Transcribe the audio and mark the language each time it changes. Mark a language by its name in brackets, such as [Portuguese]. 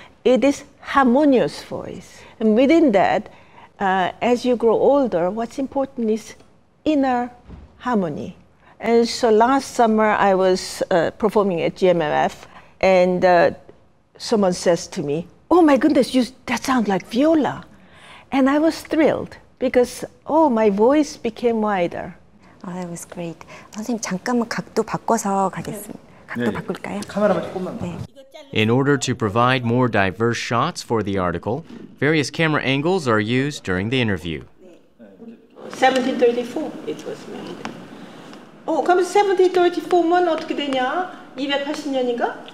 [English] It is harmonious voice. And within that, as you grow older, what's important is inner harmony. And so last summer I was performing at GMMF, and someone says to me, "Oh my goodness, that sounds like viola." And I was thrilled because, my voice became wider. Oh, that was great. [Korean] 선생님 잠깐만 각도 바꿔서 가겠습니다. 각도 바꿀까요? 카메라만 조금만. 네. [English] In order to provide more diverse shots for the article, various camera angles are used during the interview. 1734 it was made. [Korean] 그럼 1734면 어떻게 되냐? 280년인가?